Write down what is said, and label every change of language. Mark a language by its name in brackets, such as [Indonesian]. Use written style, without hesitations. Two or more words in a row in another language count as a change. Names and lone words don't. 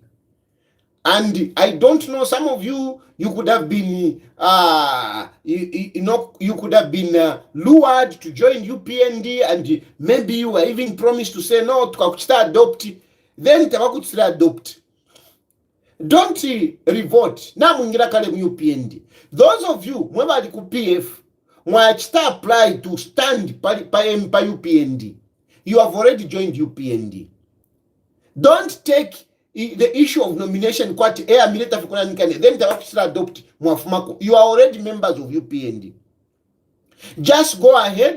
[English] And I don't know, some of you could have been, you could have been lured to join UPND, and maybe you were even promised to say, no, to adopt. Then to adopt. Don't revolt. Now, UPND. Those of you, [Bemba] mwebali ku PF, mwachita [English] apply to stand [Bemba] pa UPND. [English] You have already joined UPND. Don't take the issue of nomination then adopt. You are already members of UPND. Just go ahead.